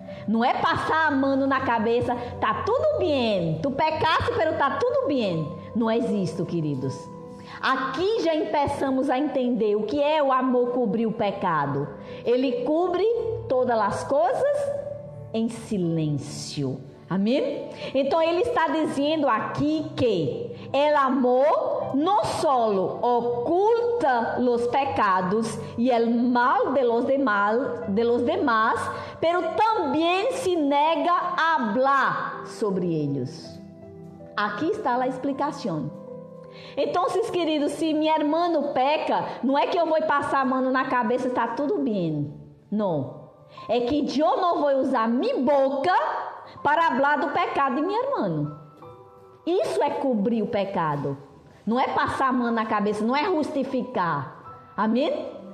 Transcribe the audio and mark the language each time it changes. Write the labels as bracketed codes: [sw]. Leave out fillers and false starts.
[pt] Não é passar a mão na cabeça, tá tudo bem, tu pecaste, pero tá tudo bem. Não é isso, queridos. Aqui já começamos a entender o que é o amor cobrir o pecado. Ele cobre todas as coisas em silêncio. Amém? Então ele está dizendo aqui que [es] el amor no solo oculta los pecados y el mal de los demás, pero también se nega a hablar sobre ellos. [pt] Aqui está a explicação. Então, queridos, se meu irmão peca, não é que eu vou passar a mão na cabeça e está tudo bem. Não. É que eu não vou usar minha boca para falar do pecado de meu irmão. Isso é cobrir o pecado. Não é passar a mão na cabeça, não é justificar. Amém?